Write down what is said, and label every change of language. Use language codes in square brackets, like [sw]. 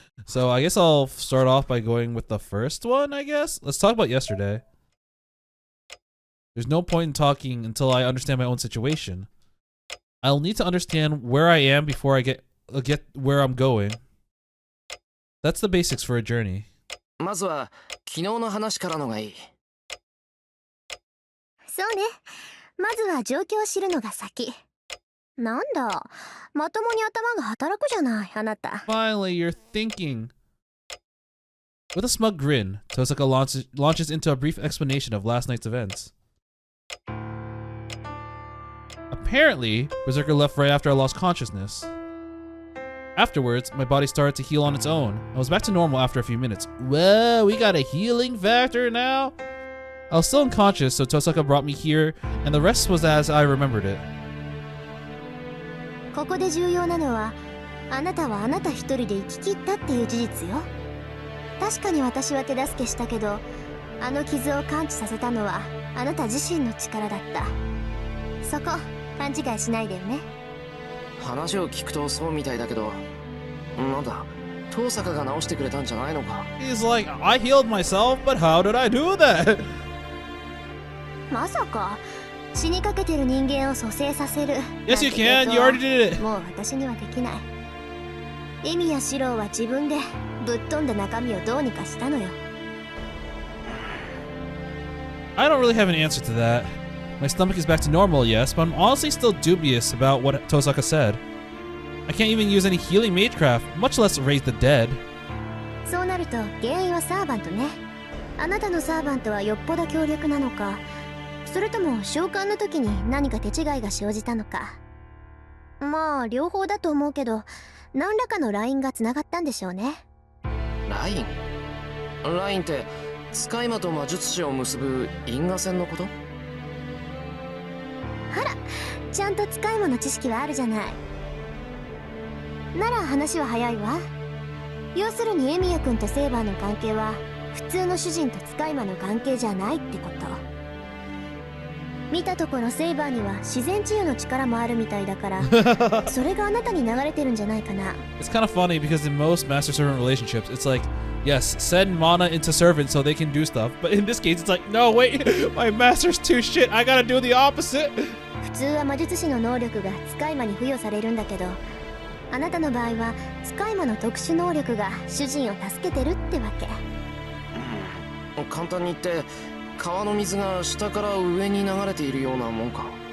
[en] So I guess I'll start off by going with the first one, I guess. Let's talk about yesterday. There's no point in talking until I understand my own situation. I'll need to understand where I am before I get where I'm going. That's the basics for a journey. [ja] まずは昨日の話からのがいい。そうね。まずは状況を知るのが先。なんだ、まともに頭が働くじゃない、あなた。 [en] Finally, you're thinking. With a smug grin, Tosaka launches into a brief explanation of last night's events. Apparently, Berserker left right after I lost consciousness. Afterwards, my body started to heal on its own. I was back to normal after a few minutes. Whoa, we got a healing factor now? I was still unconscious, so Tosaka brought me here, and the rest was as I remembered it. [ja] ここで重要なのは、あなたはあなた一人で生き切ったっていう事実よ。確かに私は手助けしたけど、あの傷を完治させたのはあなた自身の力だった。そこ、勘違いしないでよね。話を聞くとそうみたいだけど、なんだ、遠坂が直してくれたんじゃないのか。 [en] He's like, I healed myself, but how did I do that? [ja] まさか死にかけてる人間を蘇生させる。 [en] Yes, you can. You already did it. [ja] もう私にはできない。エミやシロウは自分でぶっ飛んだ中身をどうにかしたのよ。 [en] I don't really have an answer to that. My stomach is back to normal, yes, but I'm honestly still dubious about what Tosaka said. I can't even use any healing magecraft, much less raise the dead. [ja] そうなると原因はサーバントね。あなたのサーバントはよっぽど強力なのか、それとも召喚の時に何か手違いが生じたのか。まあ両方だと思うけど、何らかのラインがつながったんでしょうね。ライン？ラインって使い魔と魔術師を結ぶ因果線のこと？あら、ちゃんと使い魔の知識はあるじゃない。なら話は早いわ。要するにエミヤ君とセイバーの関係は普通の主人と使い魔の関係じゃないってこと。見たところセイバーには自然治癒の力もあるみたいだからそれがあなたに流れてるんじゃないかな。 [en] It's kind of funny because in most master-servant relationships, it's like, yes, send mana into servants so they can do stuff. But in this case, it's like, no, wait, my master's too shit. I gotta do the opposite. [ja] 普通は魔術師の能力が使い魔に付与されるんだけど、あなたの場合は使い魔の特殊能力が主人を助けてるってわけ。簡単に言って川の水が下から上に流れているようなもんか。